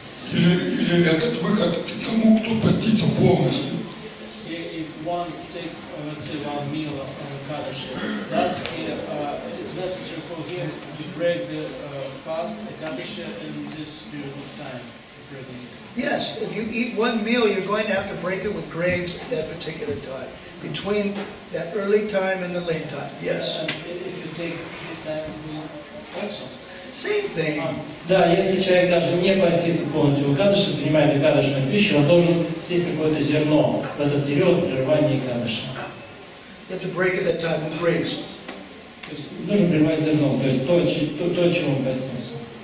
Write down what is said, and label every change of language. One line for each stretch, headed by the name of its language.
Russian: Или этот выход к тому, кто постится полностью.
English: If one take, let's say, one meal of Ekadashi, thus it's necessary for him to break the fast Ekadashi in this period of time. Yes, if you eat one meal, you're going to have to break it with grains at that particular time, between that early time and the late time. Yes. And if you take time also. Same thing.
Russian: Да, если человек даже не постится полностью в Экадаши, принимает экадашную пищу, он должен съесть какое-то зерно в этот период прерывания Экадаши.
English: You have to break it at that time with grains.
Russian: То есть нужно прерывать зерно, то есть то, чего он постится.